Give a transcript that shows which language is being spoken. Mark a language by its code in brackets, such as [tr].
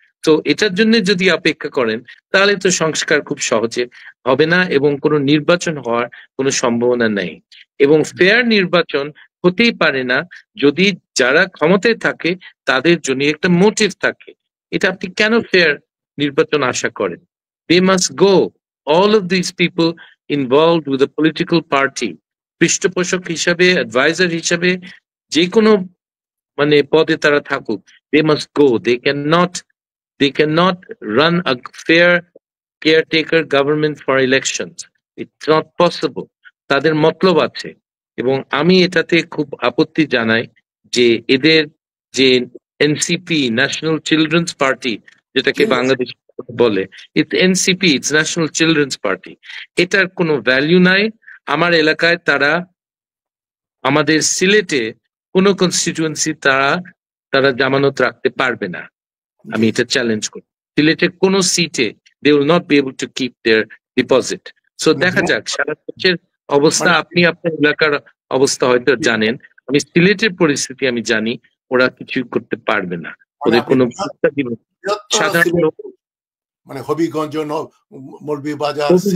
[bn] তো এটার জন্য যদি অপেক্ষা করেন তাহলে তো সংস্কার খুব সহজে হবে না, এবং কোনো নির্বাচন হওয়ার কোনো সম্ভাবনা নেই। এবং ফেয়ার নির্বাচন হতেই পারে না যদি যারা ক্ষমতায় থাকে তাদের জন্য একটা মোটিভ থাকে। এটা আপনি কেন ফেয়ার নির্বাচন আশা করেন? [en] They must go, all of these people involved with a political party, [bn] পৃষ্ঠপোষক হিসাবে, অ্যাডভাইজার হিসাবে, যে কোনো মানে পদে তারা থাকুক, [en] they must go. They cannot run a fair caretaker government for elections. It's not possible. [bn] তাদের মতলব আছে, এবং আমি এটাতে খুব আপত্তি জানাই যে এদের যে এনসিপি, ন্যাশনাল চিলড্রেন্স পার্টি, যেটাকে বাংলাদেশ বলে, [en] it's NCP, it's National Children's Party, [bn] এটার কোনো ভ্যালু নাই। আমার এলাকায় তারা, আমাদের সিলেটে কোনো কনস্টিটিউয়েন্সি তারা জামানত রাখতে পারবে না, আমি এটা চ্যালেঞ্জ করি। সিলেটের কোন সিটে [en] they will not be able to keep their deposit. [bn] So দেখা যাক সারা দেশের অবস্থা। আপনি আপনার এলাকার অবস্থা হয়তো জানেন, আমি সিলেটের পরিস্থিতি আমি জানি, ওরা কিছুই করতে পারবে না। ওদের কোনো সাধারণ লোক, মানে হবিগঞ্জ, মৌলভীবাজার,